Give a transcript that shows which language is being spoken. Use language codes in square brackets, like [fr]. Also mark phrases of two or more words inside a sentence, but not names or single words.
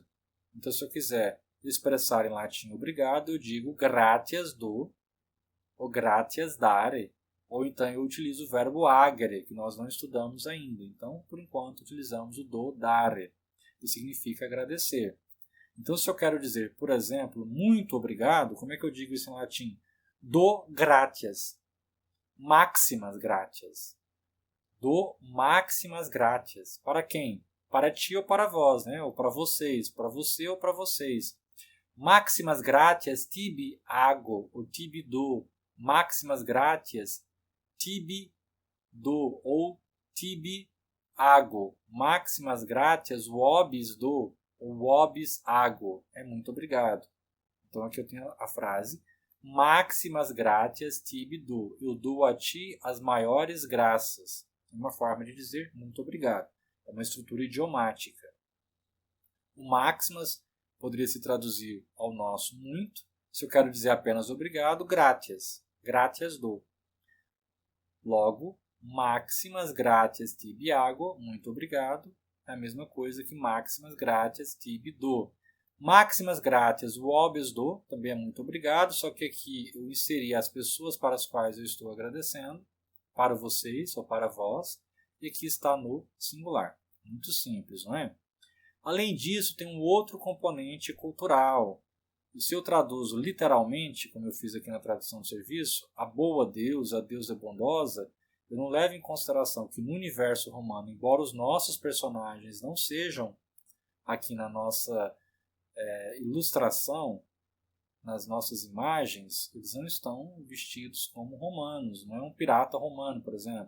[pt] Então, se eu quiser expressar em latim obrigado, eu digo [la] gratias do, [pt] ou [la] gratias dare, [pt] ou então eu utilizo o verbo agere, que nós não estudamos ainda. Então, por enquanto, utilizamos o do dare, que significa agradecer. Então, se eu quero dizer, por exemplo, muito obrigado, como é que eu digo isso em latim? [la] Do gratias, máximas gratias. Do máximas gratias. [pt] Para quem? Para ti ou para vós, né? Ou para vocês, para você ou para vocês. [la] Máximas gratias tibi ago, ou tibi do. Máximas gratias tibi do, ou tibi ago. Máximas gratias vobis do, ou vobis ago. [pt] É muito obrigado. Então aqui eu tenho a frase [la] máximas gratias tibi do. [pt] Eu dou a ti as maiores graças. É uma forma de dizer muito obrigado. É uma estrutura idiomática. O máximas poderia se traduzir ao nosso muito. Se eu quero dizer apenas obrigado, gratias. [la] Gratias do. Logo, máximas gratias tibi ago, [pt] muito obrigado, é a mesma coisa que [la] máximas gratias tibi do. Máximas gratias vobis do, [pt] também é muito obrigado, só que aqui eu inseri as pessoas para as quais eu estou agradecendo, para vocês ou para vós, e aqui está no singular. Muito simples, não é? Além disso, tem um outro componente cultural. E se eu traduzo literalmente, como eu fiz aqui na tradução do serviço, a boa deusa, a deusa bondosa, eu não levo em consideração que no universo romano, embora os nossos personagens não sejam aqui na nossa ilustração, nas nossas imagens, eles não estão vestidos como romanos, não é um pirata romano, por exemplo.